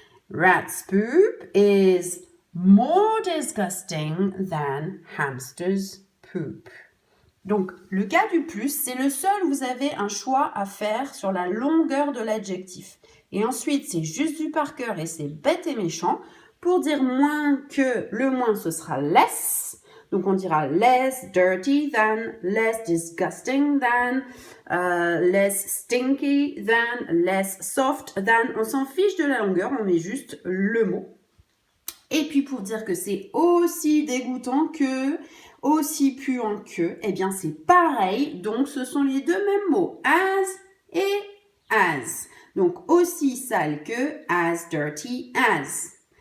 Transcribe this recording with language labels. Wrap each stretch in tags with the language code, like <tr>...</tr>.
<en>Rat's poop is more disgusting than hamster's poop.</en> <fr>Donc, le cas du plus, c'est le seul où vous avez un choix à faire sur la longueur de l'adjectif. Et ensuite, c'est juste du par cœur et c'est bête et méchant. Pour dire moins que, le moins, ce sera less. Donc, on dira</fr> <en>less dirty than, less disgusting than, less stinky than, less soft than.</en> <fr>On s'en fiche de la longueur, on met juste le mot. Et puis, pour dire que c'est aussi dégoûtant que, aussi puant que, eh bien, c'est pareil. Donc, ce sont les deux mêmes mots, as et as. Donc, aussi sale que,</fr> <en>as dirty as.</en>